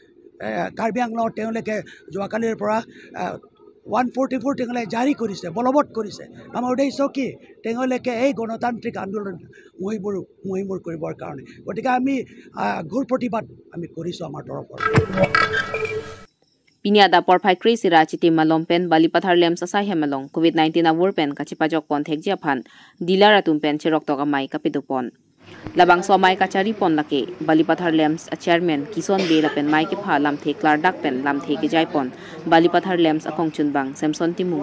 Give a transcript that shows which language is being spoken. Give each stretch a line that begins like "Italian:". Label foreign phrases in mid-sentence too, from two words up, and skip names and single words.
Assamese: তেওঁলোকে যোৱাকালিৰ পৰা 144 তেওঁলোকে জাৰি কৰিছে বলবৎ কৰিছে আমাৰ উদ্দেশ্য কি তেওঁলোকে এই গণতান্ত্ৰিক আন্দোলন মহিমূৰ কৰিবৰ কাৰণে গতিকে আমি ঘোৰ প্ৰতিবাদ আমি কৰিছোঁ আমাৰ তৰফৰ
Karbi: Pinya da porphai kri sira chiti malom pen Balipathar lem sasai hemalong COVID-19 awur pen kachipajok pon thek japhan dilar atum pen cherok toka mai kapidupon. Labang so mai kachari pon lake Balipathar lems a chairman Kison Bela pen mai ke pha lam the klar dak pen lam the ke jai pon Balipathar lems akong chunbang Samson Timung.